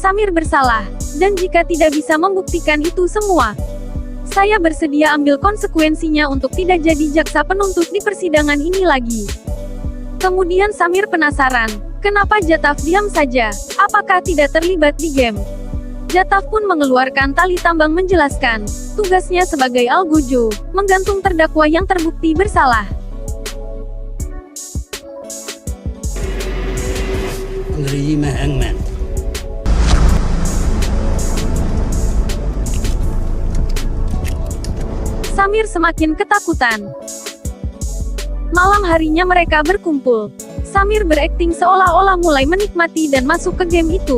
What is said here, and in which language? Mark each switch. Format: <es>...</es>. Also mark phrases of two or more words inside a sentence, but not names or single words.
<id>Samir bersalah, dan jika tidak bisa membuktikan itu semua, saya bersedia ambil konsekuensinya untuk tidak jadi jaksa penuntut di persidangan ini lagi. Kemudian Samir penasaran, kenapa Jataf diam saja? Apakah tidak terlibat di game? Jataf pun mengeluarkan tali tambang menjelaskan, tugasnya sebagai algojo, menggantung terdakwa yang terbukti bersalah.</id> <hi>अंग्रेजी में हैंगमैन।</hi> <id>Samir semakin ketakutan. Malam harinya mereka berkumpul. Samir berakting seolah-olah mulai menikmati dan masuk ke game itu.</id>